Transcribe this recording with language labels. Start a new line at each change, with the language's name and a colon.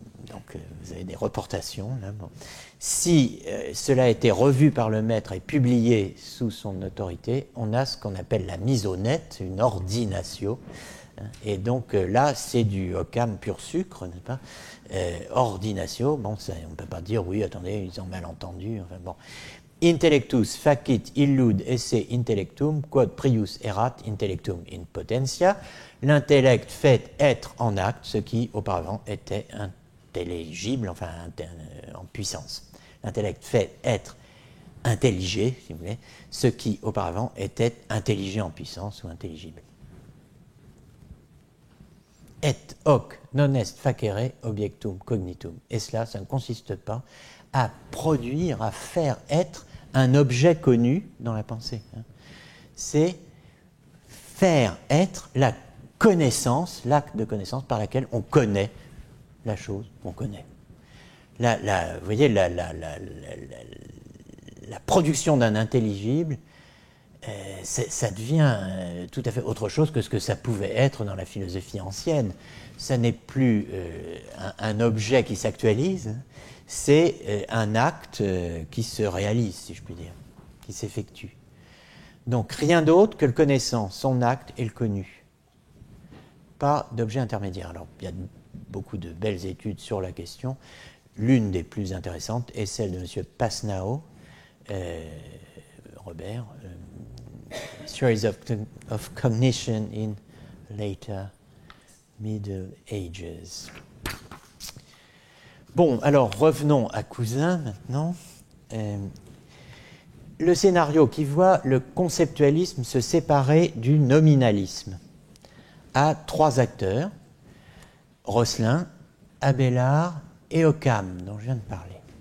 French: Donc vous avez des reportations. Là, bon. Si cela a été revu par le maître et publié sous son autorité, on a ce qu'on appelle la mise au net, une ordinatio. Et donc là, c'est du occam pur sucre, n'est-ce pas? Ordinatio, bon, ça, on ne peut pas dire, oui, attendez, ils ont mal entendu. Enfin, bon.
Latin: Intellectus facit illud esse intellectum, quod prius erat intellectum in potentia.
French: L'intellect fait être en acte ce qui auparavant était intelligible, enfin en puissance. L'intellect fait être intelligé, si vous voulez, ce qui auparavant était intelligé en puissance ou intelligible.
Latin: Et hoc non est facere objectum cognitum.
French: Et cela, ça ne consiste pas à produire, à faire être un objet connu dans la pensée. C'est faire être la connaissance, l'acte de connaissance par laquelle on connaît la chose qu'on connaît. Vous voyez, la production d'un intelligible, ça devient tout à fait autre chose que ce que ça pouvait être dans la philosophie ancienne. Ça n'est plus un objet qui s'actualise, c'est un acte qui se réalise, si je puis dire, qui s'effectue. Donc rien d'autre que le connaissant, son acte et le connu. Pas d'objet intermédiaire. Alors il y a beaucoup de belles études sur la question. L'une des plus intéressantes est celle de M.
English: Pasnao, Robert, Theories of Cognition in Later Middle Ages.
French: Bon, alors revenons à Cousin maintenant. Le scénario qui voit le conceptualisme se séparer du nominalisme a trois acteurs, Rosselin, Abélard et Occam, dont je viens de parler.